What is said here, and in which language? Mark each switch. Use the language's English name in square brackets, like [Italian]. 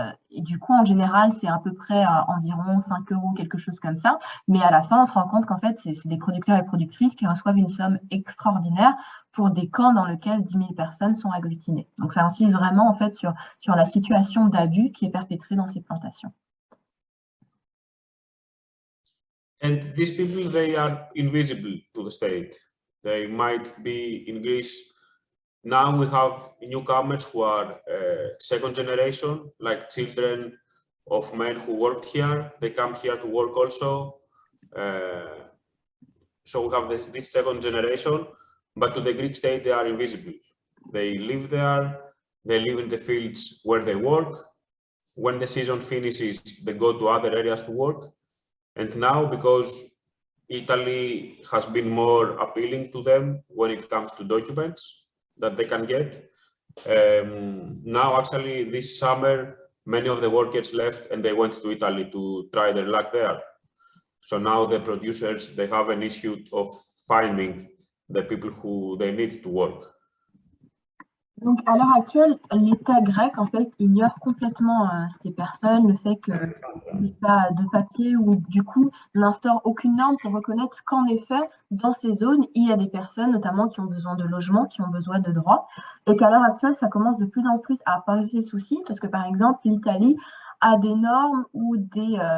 [French] Et du coup, en général, c'est à peu près environ 5 euros, quelque chose comme ça. Mais à la fin, on se rend compte qu'en fait, c'est des producteurs et productrices qui reçoivent une somme extraordinaire pour des camps dans lesquels 10 000 personnes sont agglutinées. Donc, ça insiste vraiment en fait sur la situation d'abus qui est perpétrée dans ces plantations. [English] And these people, they are invisible to the state. They might be in Greece. Now we have newcomers who are second generation, like children of men who worked here. They come here to work also. So we have this second generation, but to the Greek state, they are invisible. They live there, they live in the fields where they work. When the season finishes, they go to other areas to work. And now, because Italy has been more appealing to them when it comes to documents that they can get, now actually this summer, many of the workers left and they went to Italy to try their luck there. So now the producers, they have an issue of finding the people who they need to work. [French] Donc, à l'heure actuelle, l'État grec, en fait, ignore complètement ces personnes, le fait qu'il n'y ait pas de papier ou du coup, n'instaure aucune norme pour reconnaître qu'en effet, dans ces zones, il y a des personnes, notamment qui ont besoin de logement, qui ont besoin de droits, et qu'à l'heure actuelle, ça commence de plus en plus à poser soucis, parce que par exemple, l'Italie a des normes ou des